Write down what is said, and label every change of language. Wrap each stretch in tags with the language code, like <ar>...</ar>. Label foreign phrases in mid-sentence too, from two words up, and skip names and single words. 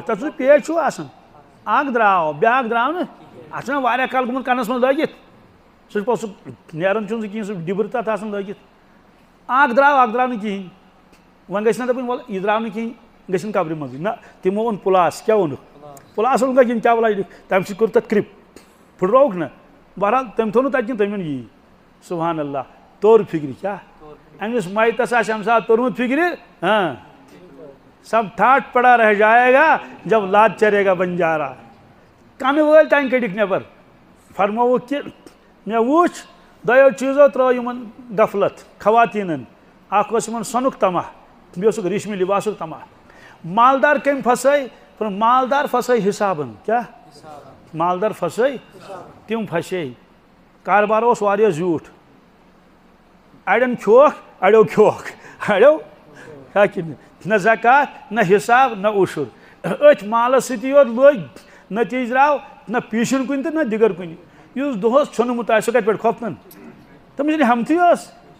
<ks>تتھ سُہ پیچ چھُ آسان اکھ درٛاو بیٛاکھ درٛاو نہٕ اتھ چھُنہ واریاہ کال گوٚمُت کنس منٛز لٲگِتھ سُہ چھُ پتہٕ سُہ نیران چھُنہٕ سُہ کِہیٖنۍ سُہ ڈِبرٕ تتھ آسان لٲگِتھ اکھ درٛاو نہٕ کِہیٖنۍ وۄنۍ گژھِ نا دپٕنۍ وَلہٕ یہِ درٛاو نہٕ کِہیٖنۍ گژھن قبرِ منٛزٕے نہ تِمو اوٚن پلاس کیٛاہ اوٚنُکھ پلاس اوٚنُکھ کِنہٕ کیٛاہ وَلہ تَمہِ سۭتۍ کوٚر تَتھ کرٛپ پھٕٹرووُکھ نا بہرحال تٔمۍ تھوٚو نہٕ تَتہِ کِہیٖنۍ تٔمۍ اوٚن یی</ks> <ar>سبحان اللہ</ar> <ks>توٚر فِکرِ کیٛاہ أمِس مَیتَس آسہِ اَمہِ ساتہٕ توٚرمُت فِکرِ ہاں</ks> <ur>سب ٹھاٹھ پڑا رہ جائے گا جب لاد چرے گا بنجارا</ur> <ks>کَنہٕ وٲلۍ تانۍ کٔڑِکھ نٮ۪بر فرمووُکھ کہِ مےٚ وُچھ دۄیو چیٖزو ترٛٲو یِمن غفلت خواتیٖنن اکھ اوس یِمن سۄنُک تما بیٚیہِ اوسُکھ ریشمی لِباسُک تما مالدار کٔمۍ پھسٲے مالدار پھسٲے حسابن کیٛاہ مالدار پھسٲے تِم پھسے کاربار اوس واریاہ زیوٗٹھ اڑٮ۪ن کھیوکھ اڑٮ۪و کھیوکھ اڑٮ۪و کیٛاہ کِنہٕ نہ زکات نہ حساب نہ عشر أتھۍ مالس سۭتی یوت لٔگۍ نتیٖجہٕ درٛاو نہ پیٖشِن کُنہِ تہٕ نہ دِگر کُنہِ یُس دۄہس ژھیوٚنمُت آسہِ سُہ کتہِ پٮ۪ٹھ کھۄپنن تٔمِس چھنہٕ ہٮ۪متھٕے ٲس</ks>